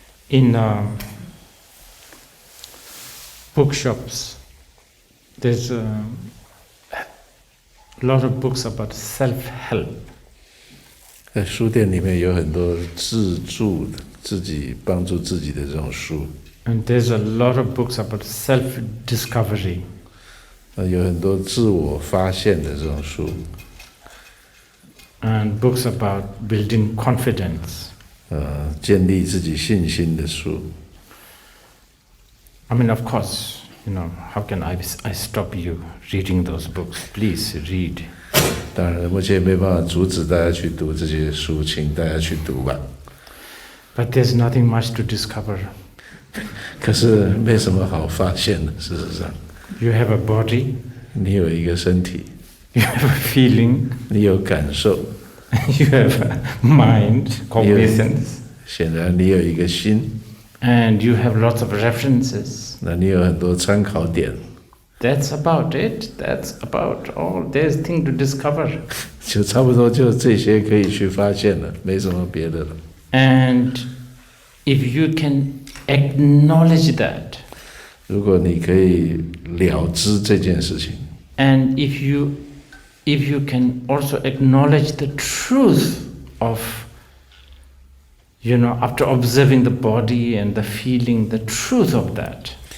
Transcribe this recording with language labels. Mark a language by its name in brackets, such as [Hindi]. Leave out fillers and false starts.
[English] In bookshops, there's a lot of books about self-help. [Chinese] 在书店里面有很多自助的、自己帮助自己的这种书。 [English] And there's a lot of books about self-discovery. [Chinese] 有很多自我发现的这种书。 [English] And books about building confidence. [Chinese] 建立自己信心的书。 [English] I mean, of course, how can I stop you reading those books? Please read. [Chinese] 当然，目前没办法阻止大家去读这些书，请大家去读吧。 [English] But there's nothing much to discover. [Chinese] 可是没什么好发现的，事实上。 [English] You have a body. [Chinese] 你有一个身体。 [English] You have a feeling. [Chinese] 你有感受。 [English] You have a mind, cognizance. [Chinese] 显然你有一个心。 [English] And you have lots of references. [Chinese] 那你有很多参考点。 [English] That's about it. That's about all. There's thing to discover. [Chinese] 就差不多就这些可以去发现了，没什么别的了。 [English] And if you can acknowledge that. [Chinese] 如果你可以了知这件事情。 [English] And if you can also acknowledge the truth of, after observing the body and the feeling, the truth of that.